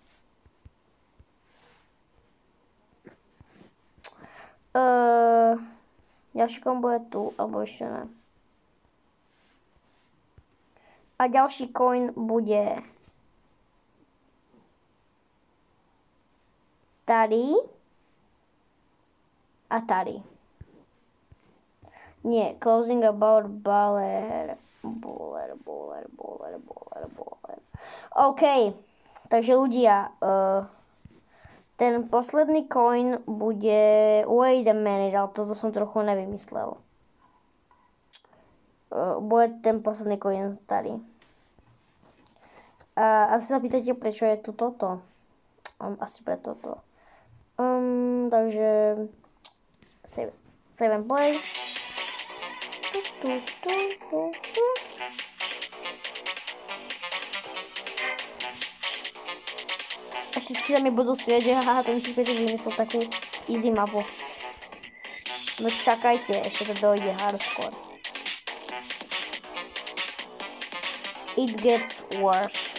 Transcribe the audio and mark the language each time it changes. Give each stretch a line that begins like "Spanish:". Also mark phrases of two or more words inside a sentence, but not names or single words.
Slovak: Ďalší coin bude tu, alebo ešte ne. A ďalší coin bude tady a tady. Nie, closing about baller. OK, takže ľudia, ten posledný coin bude...
English: Wait a minute,
Slovak: ale toto som trochu nevymyslel. Bude ten posledný coin tady. Asi sa pýtate, prečo je tu toto. Asi pre toto. Takže...
English: Save and play.
Slovak: A všetci sa mi budú smieť, že haha, ten typeček vymyslel takú easy mapu. No čakajte, ešte to dojde hardcore.
English: It gets worse.